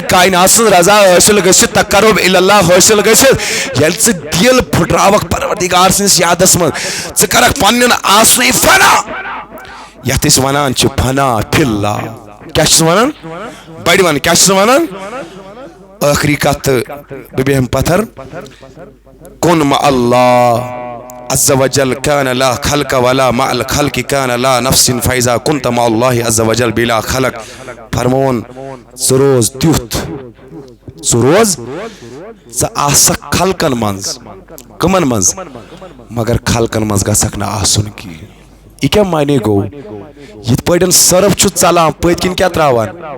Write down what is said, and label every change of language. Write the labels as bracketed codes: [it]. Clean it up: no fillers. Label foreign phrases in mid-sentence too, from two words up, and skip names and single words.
[ks] کاینات سٕنٛز رضا حٲصِل گٔژھِتھ تقرب اللہ حٲصِل گٔژھِتھ ییٚلہِ ژٕ دل پھٕٹراوکھ پروردگار سٕنٛدِس یادس منٛز ژٕ کرکھ پننٮ۪ن آسنٕے فنا یتھ أسۍ ونان چھِ [ar] فنا فی اللہ [ks] کیا چھِس ونان بڑِ ون کیا چھِس ونان ٲخری کتھ تہٕ بہٕ بیٚہمہٕ پتھر کُن [ar] مع اللہ عز وجل كان لا خلق ولا مع الخلق كان لا نفس فإذا كنت مع الله عز وجل بلا خلق [ks] فرمون ژٕ روز تیُتھ ژٕ روز ژٕ آسکھ خلقن منٛز کٕمن منٛز مگر خلقن منٛز گژھکھ نہٕ آسُن کینٛہہ یہِ کیٛاہ معنی گوٚو یِتھ پٲٹھۍ سرف چھُ ژلان پٔتۍ کِنۍ کیٛاہ تراوان